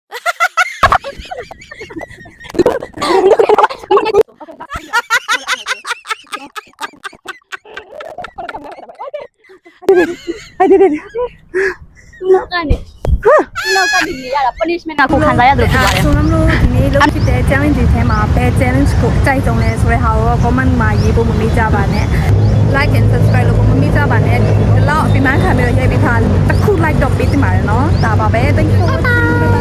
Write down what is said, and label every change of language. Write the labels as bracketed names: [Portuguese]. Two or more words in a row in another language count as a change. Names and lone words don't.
[Burmese] အဲ့ဒီ နောက်ကနေနေရတာ punishment ကကိုခံစားရတယ်ဖြစ်ပါတယ် ဆိုနမ်တို့ဒီနေ့လုပ်ဖြစ်တဲ့ challenge တွေထဲမှာဘယ် challenge ကိုအကြိုက်ဆုံးလဲဆိုတဲ့ဟာကို comment မှာရေးဖို့မမေ့ကြပါနဲ့ [English] like and subscribe [Burmese] လို့မမေ့ကြပါနဲ့ဒီလောက်အပြင်းခံပြီးတော့ရိုက်ပေးထားတစ်ခု like တော့ပေးတင်ပါတယ်နော်ဒါပါပဲ [English] thank you for watching